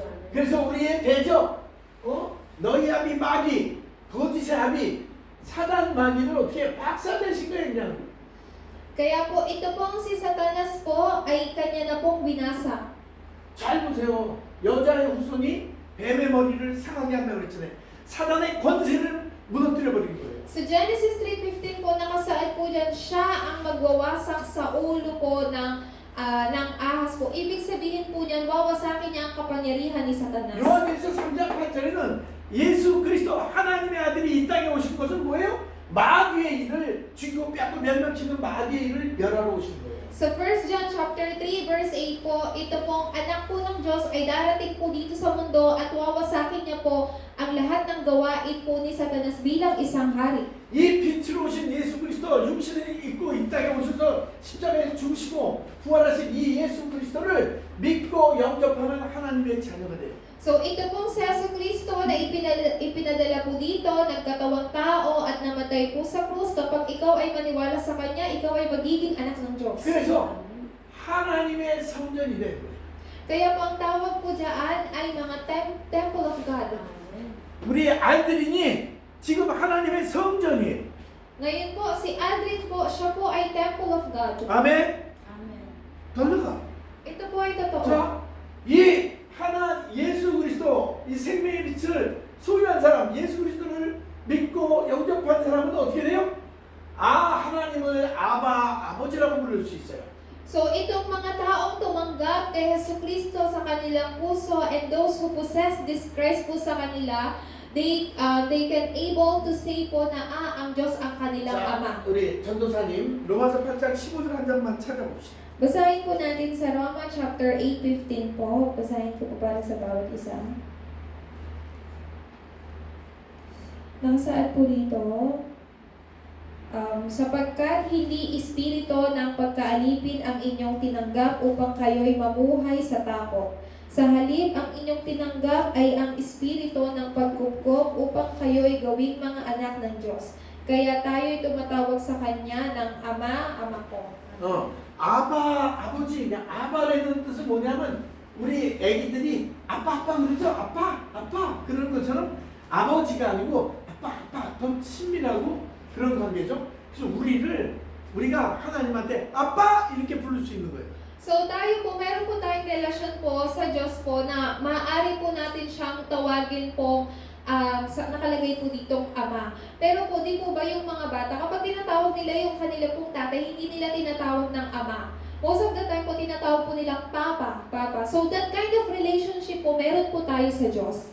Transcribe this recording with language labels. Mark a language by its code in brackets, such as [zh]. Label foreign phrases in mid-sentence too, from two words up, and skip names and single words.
[ko] 그래서 우리의 대적, 너희 아비 마귀, 거짓의 아비, 사단 마귀를 어떻게 박살내신 거예요 그냥. [tl] Kaya po ito pong si Satanas po ay kanya na pong binasa. [ko] 잘 보세요. 여자의 후손이 뱀의 머리를 상하게 한다고 그랬잖아요. 사단의 권세를 무너뜨려 버린 거예요. [tl] Sa Genesis 3:15 po, nakasaad po dyan, siya ang magwawasak sa ulo po ng ahas po. Ibig sabihin po niyan, wawasakin niya ang kapangyarihan ni Satanas. [ko] 요한일서 3장 8절에는 예수 그리스도 하나님의 아들이 이 땅에 오신 것은 뭐예요? 마귀의 일을 죽이고 뺏고 멸망시키는 마귀의 일을 멸하러 오신 거예요. [tl] Sa 1 John chapter 3 verse 8 po, ito pong anak po ng Diyos ay darating po dito sa mundo at wawasakin niya po ang lahat ng gawain po ni Satanas bilang isang hari. [ko] 이 빛으로 오신 예수 그리스도 육신을 입고 이 땅에 오셔서 십자가에 죽으시고 부활하신 이 예수 그리스도를 믿고 영접하면 하나님의 자녀가 돼요. [tl] So ito pong si Jesucristo na ipinadala po dito, nagkatawang tao at namatay po sa krus. Kapag ikaw ay maniwala sa Kanya, ikaw ay magiging anak ng Diyos. [ko] 그래서 하나님의 성전이 된 거예요. [tl] Kaya po ang tawag po dyan ay mga [en] temple of God. [ko] 우리 알드린이 지금 하나님의 성전이에요. [tl] Ngayon po, si Aldrin po, siya po ay [en] temple of God. [ko] 아멘. [tl] Amen. [ko] 돌려가. [tl] Ito po ay totoo. [ko] 자, 이 하나 예수 그리스도 이 생명의 빛을 소유한 사람, 예수 그리스도를 믿고 영접한 사람은 어떻게 돼요? 하나님을 아버지라고 부를 수 있어요. [tl] So, itong mga taong tumanggap kay Jesucristo sa kanilang puso [en] and those who possess this Christ [tl] po sa kanila, [en] they can able to say po [tl] na ang Diyos ang kanilang Ama. [ko] 우리 전도사님 로마서 8장 15절 한 장만 찾아봅시다. [tl] Basahin po natin sa Roma chapter 8:15 po. Basahin ko po para sa bawat isa. Nakasaad po dito, sapagkat hindi espiritu ng pagkaalipin ang inyong tinanggap upang kayo'y mamuhay sa takot. Sa halip, ang inyong tinanggap ay ang espiritu ng pagkupkop upang kayo'y gawing mga anak ng Diyos. Kaya tayo'y tumatawag sa Kanya ng Ama, Ama ko. [ko] 아버지, 아바라는 뜻은 뭐냐면 우리 애기들이 아빠 그러죠? 아빠 그러는 것처럼 아버지가 아니고 아빠 더 친밀하고 그런 관계죠. 그래서 우리가 하나님한테 아빠 이렇게 부를 수 있는 거예요. [tl] So tayo po, meron po tayong relasyon po sa Diyos po na maaari po natin siyang tawagin po nakalagay po ditong Ama. Pero po, di po ba yung mga bata, kapag tinatawag nila yung kanila pong tatay, hindi nila tinatawag ng Ama. [en] Most of the time [tl] po, tinatawag po nilang Papa. [en] So that kind of relationship [tl] po, meron po tayo sa Diyos.